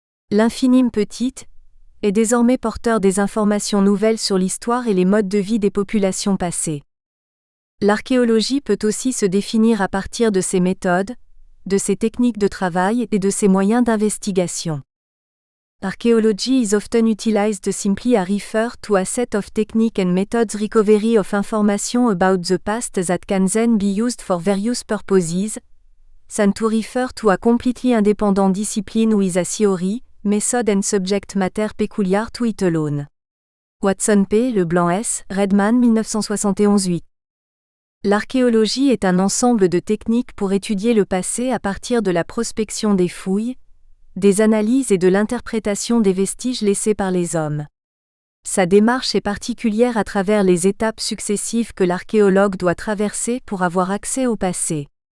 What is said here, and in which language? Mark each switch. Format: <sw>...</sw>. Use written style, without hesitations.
<fr>L'infime petite est désormais porteur des informations nouvelles sur l'histoire et les modes de vie des populations passées. L'archéologie peut aussi se définir à partir de ses méthodes, de ses techniques de travail et de ses moyens d'investigation.</fr> <en>Archaeology is often utilized simply to refer to a set of techniques and methods recovery of information about the past that can then be used for various purposes, than to refer to a completely independent discipline with a theory, method and subject matter peculiar to it alone. Watson P. Leblanc S. Redman 1971-8.</en> <fr>L'archéologie est un ensemble de techniques pour étudier le passé à partir de la prospection des fouilles, des analyses et de l'interprétation des vestiges laissés par les hommes. Sa démarche est particulière à travers les étapes successives que l'archéologue doit traverser pour avoir accès au passé.</fr>